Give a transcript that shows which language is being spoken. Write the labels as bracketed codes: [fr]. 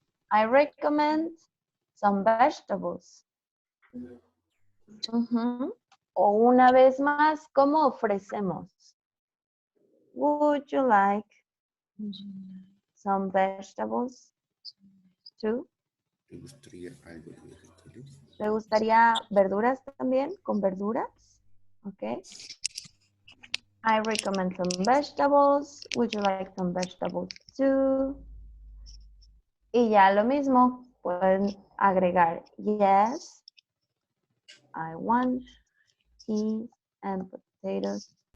[en] I recommend some vegetables. Ujú. [es] O una vez más, ¿cómo ofrecemos? [en] Would you like some vegetables too? [es] ¿Te gustaría algo de vegetales? ¿Te gustaría verduras también? ¿Con verduras? Ok. [en] I recommend some vegetables. Would you like some vegetables too? [es] Y ya lo mismo. Pueden agregar yes. [en] I want peas and potatoes.